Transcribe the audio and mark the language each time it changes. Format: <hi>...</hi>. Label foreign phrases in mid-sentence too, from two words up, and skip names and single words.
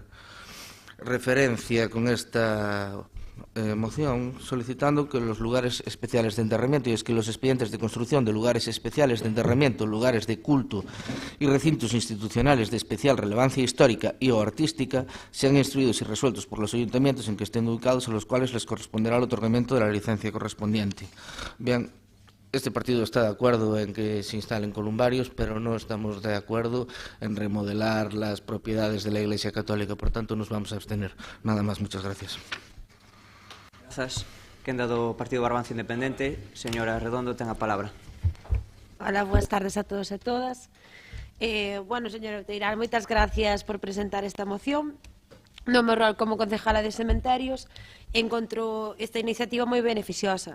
<es>referencia con esta moción, solicitando que los lugares especiales de enterramiento, y es que los expedientes de construcción de lugares especiales de enterramiento, lugares de culto y recintos institucionales de especial relevancia histórica y o artística sean instruidos y resueltos por los ayuntamientos en que estén ubicados, a los cuales les corresponderá el otorgamiento de la licencia correspondiente. Bien, este partido está de acuerdo en que se instalen columbarios, pero no estamos de acuerdo en remodelar las propiedades de la Iglesia Católica, por tanto nos vamos a abstener. Nada más, muchas gracias.</es> <gl>Grazas. Quenda do Partido Barbanza Independente, señora Redondo, ten a palabra. Hola, boas tardes a todos e todas. Bueno, señora Outeiral, moitas gracias por presentar esta moción. No meu rol como concejala de cementerios, encontro esta iniciativa moi beneficiosa.</gl>